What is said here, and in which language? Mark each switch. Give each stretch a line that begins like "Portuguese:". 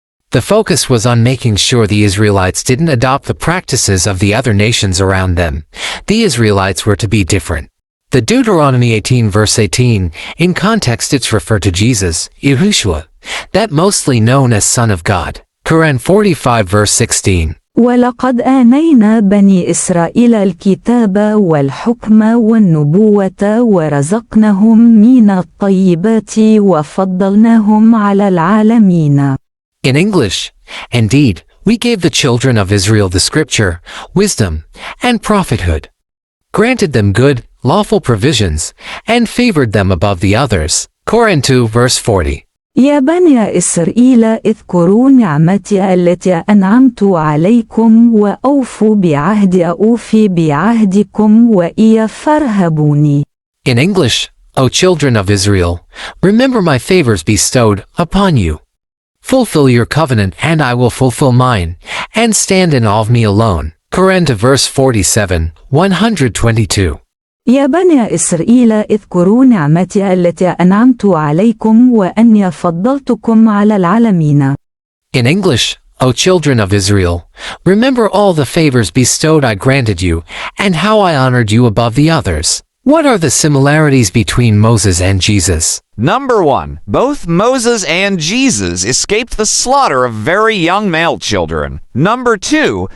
English: The focus was on making sure the Israelites didn't adopt the practices of the other nations around them. The Israelites were to be different. The Deuteronomy 18 verse 18, in context it's referred to Jesus, Yahushua, that mostly known as Son of God. Quran 45 verse 16.
Arabic: ولقد آتينا بني إسرائيل الكتاب والحكم والنبوة ورزقناهم من الطيبات وفضلناهم على العالمين.
English: In English, indeed, we gave the children of Israel the scripture, wisdom, and prophethood, granted them good, lawful provisions, and favored them above the others. Quran 2 verse 40.
Arabic: يا بني إسرائيل اذكروا نعمتي التي أنعمت عليكم وأوفوا بعهدي أوف بعهدكم وإياي فارهبوني.
English: In English, O children of Israel, remember my favors bestowed upon you. Fulfill your covenant and I will fulfill mine, and stand in awe of me alone. Quran 2 verse 47, 122.
Arabic: يا بني إسرائيل اذكروا نعمتي التي أنعمت عليكم وأني فضلتكم على العالمين.
English: In English, O children of Israel, remember all the favors bestowed I granted you, and how I honored you above the others. What are the similarities between Moses and Jesus? Number 1. Both Moses and Jesus escaped the slaughter of very young male children. Number 2.